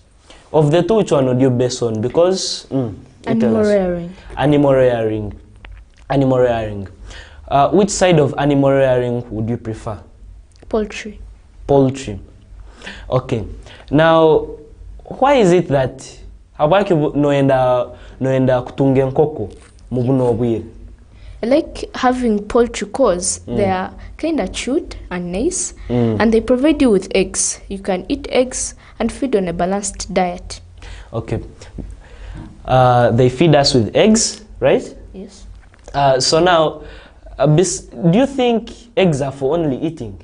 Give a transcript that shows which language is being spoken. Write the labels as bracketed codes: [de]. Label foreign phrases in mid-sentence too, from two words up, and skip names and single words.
[en] Of the two, which one would you base on? Because Animal rearing. Animal rearing. Animal rearing. Which side of animal rearing would you prefer? Poultry. Poultry. Okay. Now, why is it that [nyn] habaki noenda kutunga nkoko mubuno obwire? [en] I like having poultry because they are kind of cute and nice, and they provide you with eggs. You can eat eggs and feed on a balanced diet. Okay. They feed us with eggs, right? Yes. So now, do you think eggs are for only eating?